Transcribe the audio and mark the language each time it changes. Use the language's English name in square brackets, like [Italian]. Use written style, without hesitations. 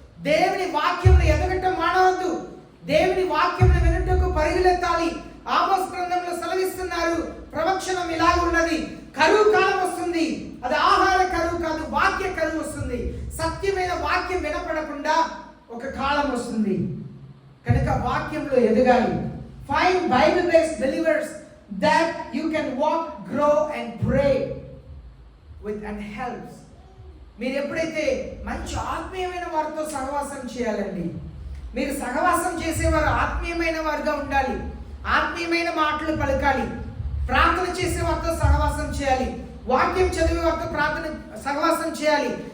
[Telugu] దేవుని వాక్యంలో ఎదగటం మానవద్దు. దేవుని వాక్యంలో వినుటకు పరుగులెత్తాలి. ఆమోస్ గ్రంథంలో సెలవిస్తున్నారు, ప్రవచనం ఇలాగ ఉన్నది, కరువు కాలం వస్తుంది. అది ఆహార కరువు కాదు, వాక్య కరువు వస్తుంది. సత్యమైన వాక్యం వినపడకుండా ఒక కాలం వస్తుంది. కనుక వాక్యంలో ఎదగాలి. [English] Find Bible-based believers that you can walk, grow and pray with and helps. [Telugu] మీరు ఎప్పుడైతే మంచి ఆత్మీయమైన వారితో సహవాసం చేయాలండి. మీరు సహవాసం చేసేవారు ఆత్మీయమైన వారుగా ఉండాలి. ఆత్మీయమైన మాటలు పలకాలి. ప్రార్థన చేసే వారితో సహవాసం చేయాలి. వాక్యం చదివే వారితో సహవాసం చేయాలి.